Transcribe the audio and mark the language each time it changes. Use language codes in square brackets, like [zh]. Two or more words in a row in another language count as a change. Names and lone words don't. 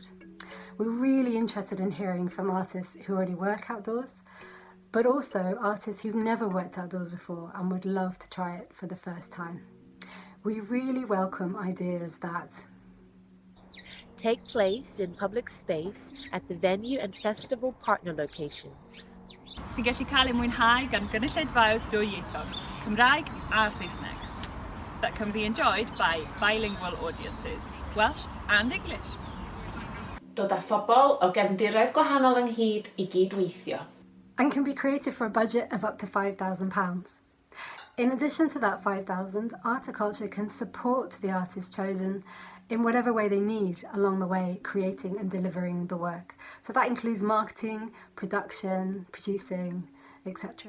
[en] We're really interested in hearing from artists who already work outdoors, but also artists who've never worked outdoors before and would love to try it for the first time. We really welcome ideas that take place in public space at the venue and festival partner locations. [cy] Sy'n gallu cael ei mwynhau gan gynulleidfaoedd dwyieithog, Cymraeg a Saesneg, [en] that can be enjoyed by bilingual audiences, Welsh and English. [cy] Dod â phobl o gefndiroedd gwahanol ynghyd I gydweithio. [en] And can be created for a budget of up to £5,000. In addition to that £5,000, Articulture can support the artists chosen in whatever way they need along the way, creating and delivering the work. So that includes marketing, production, producing, etc.